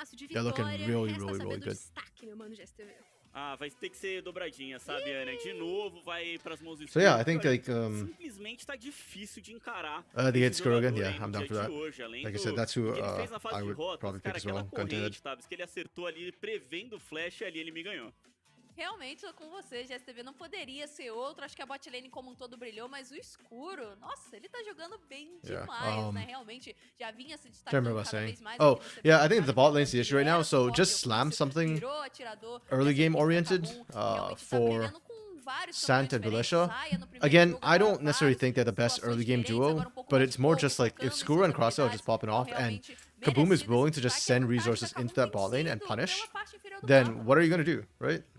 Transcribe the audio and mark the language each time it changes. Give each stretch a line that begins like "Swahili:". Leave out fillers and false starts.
English: They're looking really, really, really good.
Portuguese: Vai ter que ser dobradinha, sabe, Ana? De novo, vai pras mãos
English: So yeah, I think like
Portuguese: simplesmente tá difícil de encarar.
English: they get Skuro again. Yeah, I'm down for that. Like I said, that's who I would probably pick as well. Gun to head.
Portuguese: Que ele acertou ali, prevendo o flash, ali ele me ganhou. Realmente, tô com você, GSTV não poderia ser outro. Acho que a bot lane como um todo brilhou, mas o escuro, nossa, ele tá jogando bem demais, né? Realmente, já vinha se destacando cada vez mais.
English: Oh, yeah, I think the bot lane's the issue right now, so just slam something early game oriented for Sant and Belisha. Again, I don't necessarily think they're the best early game duo, but it's more just like if Skuro and Crossdale are just popping off and Kaboom is willing to just send resources into that bot lane and punish, then what are you going to do, right?